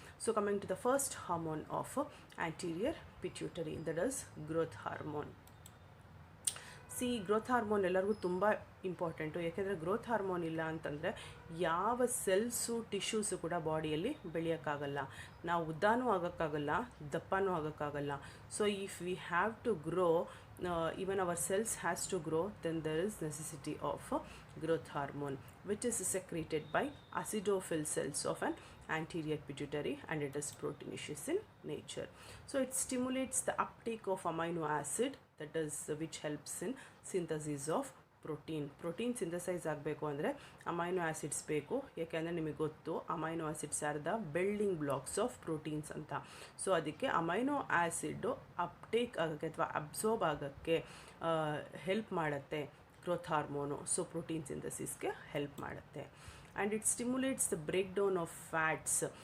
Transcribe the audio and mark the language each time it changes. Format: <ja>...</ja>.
<en>So coming to the first hormone of anterior pituitary, that is growth hormone.</en> <kn>Growth hormone ಎಲ್ಲರಿಗೂ ತುಂಬ important. ಯಾಕೆಂದರೆ growth hormone ಇಲ್ಲ ಅಂತಂದರೆ ಯಾವ ಸೆಲ್ಸು ಟಿಶ್ಯೂಸು ಕೂಡ ಬಾಡಿಯಲ್ಲಿ ಬೆಳೆಯೋಕ್ಕಾಗಲ್ಲ. ನಾವು ಉದ್ದಾನೂ ಆಗೋಕ್ಕಾಗಲ್ಲ, ದಪ್ಪನೂ ಆಗೋಕ್ಕಾಗಲ್ಲ.</kn> <en>So if we have to grow, even our cells has to grow, then there is necessity of growth hormone, which is secreted by acidophil cells of an anterior pituitary, and it is proteinaceous in nature. So it stimulates the uptake of amino acid, that is which helps in synthesis of</en> <kn>protein synthesise ಆಗಬೇಕು ಅಂದರೆ amino acids ಬೇಕು. ಯಾಕೆಂದರೆ ನಿಮಗೆ ಗೊತ್ತು</kn> <en>Amino acids are the building blocks of proteins ಅಂತ.</en> <kn>So ಅದಕ್ಕೆ amino acid uptake ಆಗೋಕ್ಕೆ ಅಥವಾ ಅಬ್ಸರ್ಬ್ ಆಗೋಕ್ಕೆ ಹೆಲ್ಪ್ ಮಾಡುತ್ತೆ growth hormone. So protein ಸಿಂಥಸಿಸ್ಗೆ help ಮಾಡುತ್ತೆ.</kn> <en>And it stimulates the break down of fats.</en>